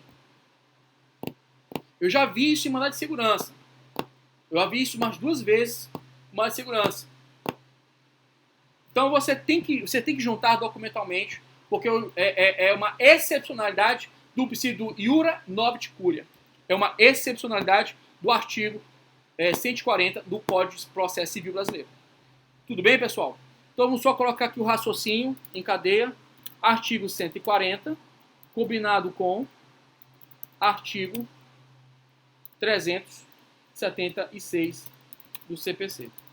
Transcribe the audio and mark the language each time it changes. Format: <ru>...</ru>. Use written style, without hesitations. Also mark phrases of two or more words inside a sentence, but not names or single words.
<pt>Eu já vi isso em mandado de segurança. Eu já vi isso umas 2 vezes em mandado de segurança. Então você tem que juntar documentalmente, porque é uma excepcionalidade do princípio do</pt> <la>iura novit curia.</la> <pt>É uma excepcionalidade do artigo 140 do Código de Processo Civil Brasileiro. Tudo bem, pessoal? Então vamos só colocar aqui o raciocínio em cadeia. Artigo 140, combinado com artigo 376 do CPC.</pt>